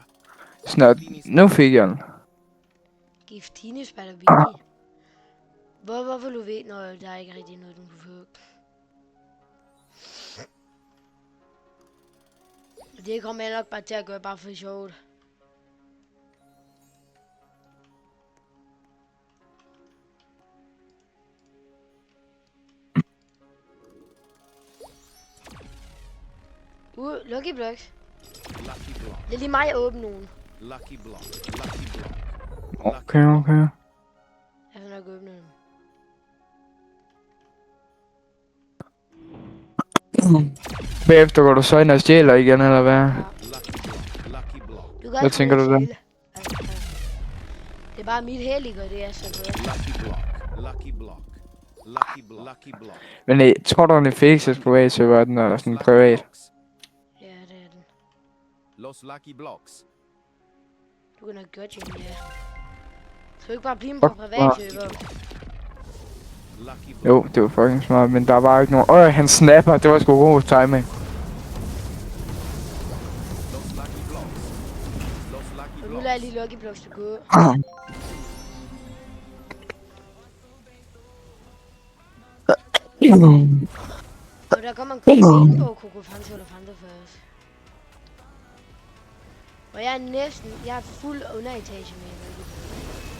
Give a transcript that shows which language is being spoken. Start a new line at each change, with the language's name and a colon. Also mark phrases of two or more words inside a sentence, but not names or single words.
Danish: snart. Nu fik jeg den. Giftini spiller billig. Hvorfor du ved, når der er ikke rigtig noget, du kan få? Det kommer jeg nok bare til at gøre bare for sjovt. Lucky blocks. Lucky block. Det er lige mig at åbne nogen. Lucky block. Lucky block. Okay. Jeg vil nok åbne dem. Bagefter går du så ind og stjæler igen, eller hvad? Lucky block. Lucky block. Du kan Hvad tænker du der? det er bare mit held, ikke? Og det er så godt. Lucky block. Lucky block. Lucky block. Lucky block. Men tror du, den er fikset privat server, den er sådan privat? Ja, det er den. Los lucky blocks. Du kan nok godt, Jimmy, ja. Skal du ikke bare blive med på privatserver? Lucky block. Jo, det var fucking smart, men der var bare ikke nogen. Han snapper, det var sgu god timing. Los lucky blocks. Los lucky Og nu blocks. lader jeg lige Lucky Blocks til gå. Og der kommer en kokain på Coco Fanta eller Fanta først. Og jeg er fuld underetage med Lucky Blocks.